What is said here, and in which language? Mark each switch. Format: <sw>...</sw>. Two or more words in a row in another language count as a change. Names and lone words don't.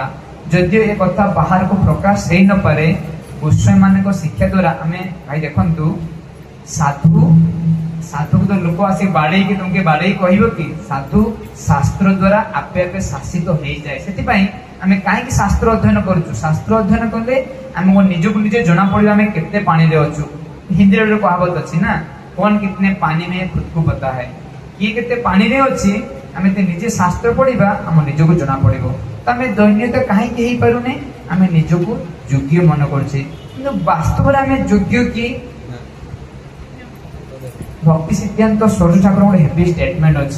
<or>ଯଦିଓ ଏ କଥା ବାହାରକୁ ପ୍ରକାଶ ହେଇ ନପାରେ, ଗୋସ୍ୱାମୀ ମାନଙ୍କ ଶିକ୍ଷା ଦ୍ୱାରା ଆମେ ଭାଇ ଦେଖନ୍ତୁ, ସାଧୁକୁ ତ ଲୋକ ଆସି ବାଡେଇକି ତମକୁ ବାଡେଇ କହିବ କି? ସାଧୁ ଶାସ୍ତ୍ର ଦ୍ୱାରା ଆପେ ଆପେ ଶାସିତ ହେଇଯାଏ। ସେଥିପାଇଁ ଆମେ କାହିଁକି ଶାସ୍ତ୍ର ଅଧ୍ୟୟନ କରୁଛୁ? ଶାସ୍ତ୍ର ଅଧ୍ୟୟନ କଲେ ଆମକୁ ନିଜକୁ ନିଜେ ଜଣା ପଡିବ ଆମେ କେତେ ପାଣିରେ ଅଛୁ। ହିନ୍ଦୀରେ ଗୋଟେ କହାବତ ଅଛି ନା,</or> <hi>କौन कितने पानी में खुद को पता है।</hi> <or>କିଏ କେତେ ପାଣିରେ ଅଛି, ଆମେ ନିଜେ ଶାସ୍ତ୍ର ପଢିବା, ଆମ ନିଜକୁ ଜଣା ପଡିବ। ତ ଆମେ ଦୈନ୍ୟତା କାହିଁକି ହେଇପାରୁନେ? ଆମେ ନିଜକୁ ଯୋଗ୍ୟ ମନେ କରୁଛେ, କିନ୍ତୁ ବାସ୍ତବରେ ଆମେ ଯୋଗ୍ୟ କି? ଭକ୍ତି ସିଦ୍ଧାନ୍ତ ସରୋଜ ଠାକୁର ଗୋଟେ</or> <en>heavy statement</en> <or>ଅଛି।</or>